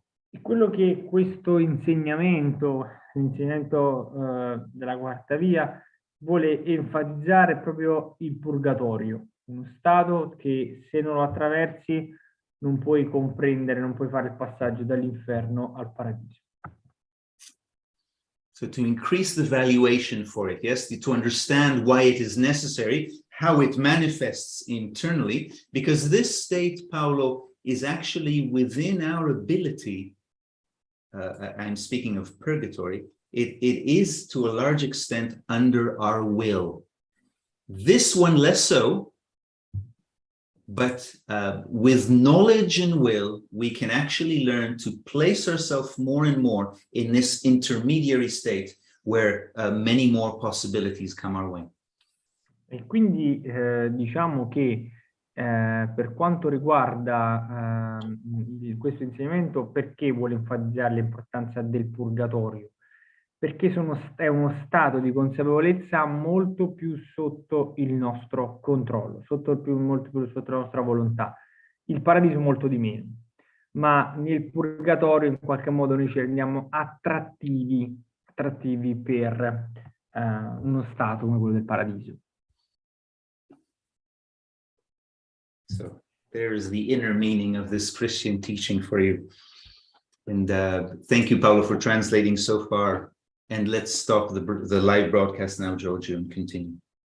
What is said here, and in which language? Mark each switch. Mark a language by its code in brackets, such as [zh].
[it] E quello che questo insegnamento, l'insegnamento della quarta via, vuole enfatizzare proprio il purgatorio, uno stato che se non lo attraversi non puoi comprendere, non puoi fare il passaggio dall'inferno al paradiso. [en] So to increase the valuation for it, yes, to understand why it is necessary, how it manifests internally, because this state, Paolo, is actually within our ability. I'm speaking of purgatory. It is to a large extent under our will. This one less so, but with knowledge and will, we can actually learn to place ourselves more and more in this intermediary state where many more possibilities come our way. [it] E quindi diciamo che per quanto riguarda questo insegnamento, perché vuole enfatizzare l'importanza del purgatorio? Perché è uno stato di consapevolezza molto più sotto il nostro controllo, molto più sotto la nostra volontà. Il paradiso molto di meno, ma nel purgatorio in qualche modo noi ci rendiamo attrattivi per uno stato come quello del paradiso. [en] So there is the inner meaning of this Christian teaching for you. And thank you, Paolo, for translating so far. And let's stop the live broadcast now, Giorgio, and continue.